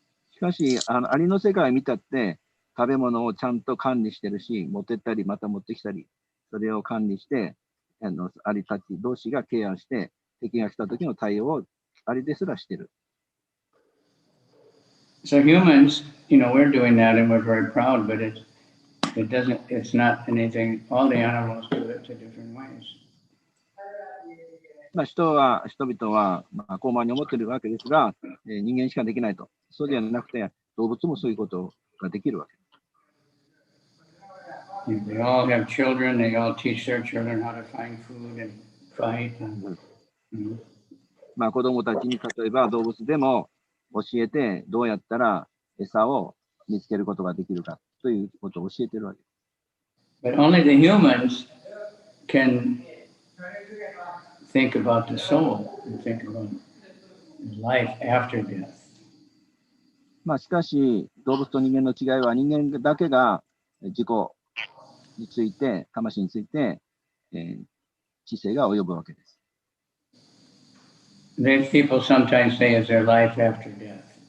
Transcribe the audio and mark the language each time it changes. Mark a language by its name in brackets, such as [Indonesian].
[Japanese] しかしアリの世界を見たって食べ物をちゃんと管理してるし、持ってったり、また持ってきたり、それを管理して、アリたち同士がケアして、敵が来た時の対応をアリですらしてる。 [English] So humans, we're doing that and we're very proud, but it's not anything, all the animals do it to different ways. [Japanese] 人々は、高慢に思っているわけですが、人間しかできないと。そうではなくて、動物もそういうことができるわけ。 [English] They all have children, they all teach their children how to find food and fight. [Japanese] 子供たちに例えば動物でも教えてどうやったら餌を見つけることができるかということを教えているわけ。 [English] But only the humans can think about the soul and think about life after death. [Japanese] しかし動物と人間の違いは人間だけが自己について、魂について、知性が及ぶわけです。 [English] These people sometimes say is their life after death.